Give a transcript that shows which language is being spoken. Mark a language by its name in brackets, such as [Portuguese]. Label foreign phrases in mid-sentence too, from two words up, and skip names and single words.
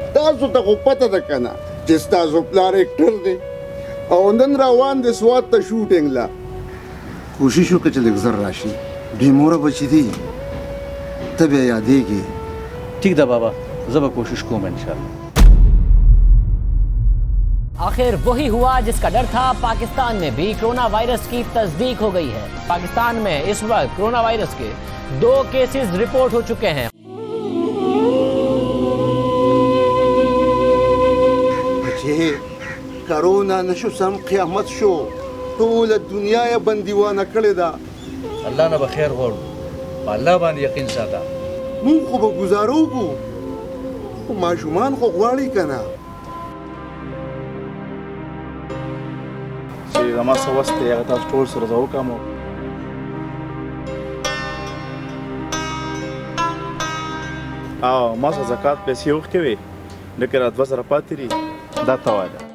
[Pashto] تاسو ته خو پته ده که نه چې ستاسو پلار اکټر دی او نن روان دی سوات ته شوټینګ له کوشش وکړه چې لږ زر راشي دوی موره بچي دي ته بیا یادېږي ٹھیک ده بابا زه به کوشش کوم انشاءاللہ [Urdu] آخر وہی ہوا جس کا ڈر تھا. پاکستان میں بھی کورونا وائرس کی تصدیق ہو گئی ہے. پاکستان میں اس وقت کورونا وائرس کے 2 [English] cases report [Urdu] ہو چکے ہیں. [Pashto] کورونا نه شو سم قیامت شو ټول دنیا یې بندیوانه کړې ده الله نه به خیر غواړو په الله باندې یقین ساته مونږ خو به ګزاره وکړو خو ماشومان خو غواړي که نه چې زما څه وس دی هغه تاسو ټول سره زه وکړم او ما څه زکات پیسې وښکې وې لکه را 2 زره پاتې دي دا ته وایه